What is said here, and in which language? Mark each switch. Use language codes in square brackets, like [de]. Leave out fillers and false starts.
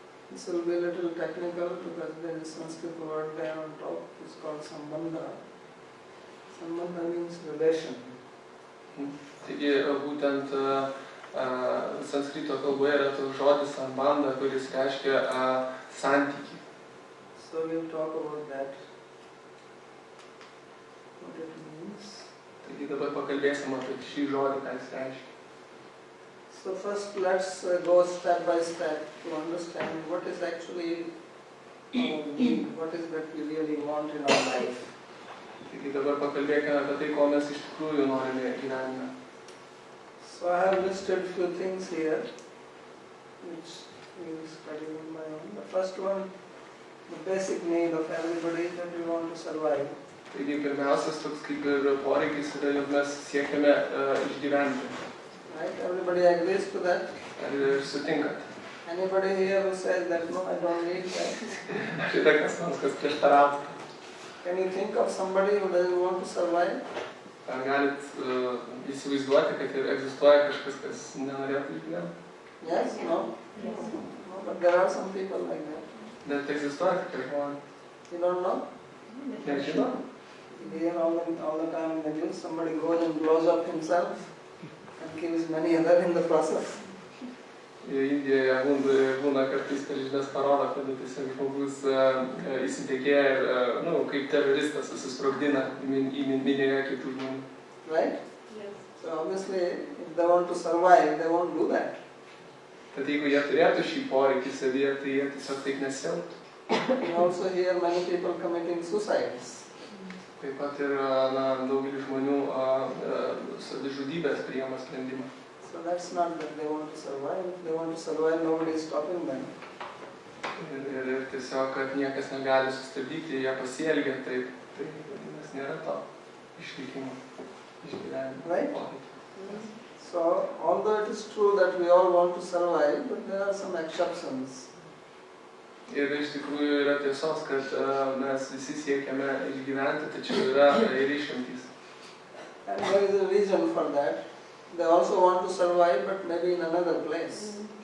[en] This will be a little technical because there is Sanskrit word there on top. It's called sambandha. Sambandha means relation. [lt] Taigi būtent sanskrito kalboje yra toks žodis sambandha, kuris reiškia santykį. [en] So we'll talk about that. What it means. [lt] Taigi dabar pakalbėsim apie šį žodį, ką jis reiškia. [en] So first let's go step by step to understand what is actually what is that we really want in our life. [lt] Taigi dabar pakalbėkime apie tai, ko mes iš tikrųjų norime gyvenime. [en] So I have listed few things here, which we will study on my own. The first one, the basic need of everybody that we want to survive. [lt] Taigi pirmiausias toks kaip ir poreikis yra, jog mes siekiame išgyventi. [en] Right? Everybody agrees to that? [lt] Ar sutinkat? [en] Anybody here who says that no, I don't need that? [lt] Ar yra kas nors, kas prieštarautų? [en] Can you think of somebody who doesn't want to survive? [lt] Ar galit įsivaizduoti, kad egzistuoja kažkas, kas nenorėtų išgyventi? [en] Yes? No? No, but there are some people like that. [lt] Net egzistuoja tokie žmonės. [en] You don't know? [lt] Nežinau. [en] You hear all the time in the news, somebody goes and blows up himself and kills many others in the process. [lt] Indijoje būna kartais per žinias parodo, kad tiesiog žmogus įsitekėja ir kaip teroristas susisprogdina minėje kitų žmonių. [en] Right? Yes. So obviously, if they want to survive, they won't do that. [lt] Tad jeigu jie turėtų šį poreikį savyje, tai jie tiesiog taip nesielgtų. [en] You also hear many people committing suicides. [lt] Taip pat ir daugelis žmonių savižudybės priima sprendimą. [en] So that's not that they want to survive. If they want to survive, nobody is stopping them. [lt] Ir tiesiog, kad niekas negali sustabdyti, jie pasielgia taip. Tai vadinasi, nėra to išlikimo, išgyvenimo. [en] Right? So, although it is true that we all want to survive, but there are some exceptions. [lt] Ir iš tikrųjų yra tiesos, kad mes visi siekiame išgyventi, tačiau yra ir išimtys. [en] And there is a reason for that. They also want to survive, but maybe in another place.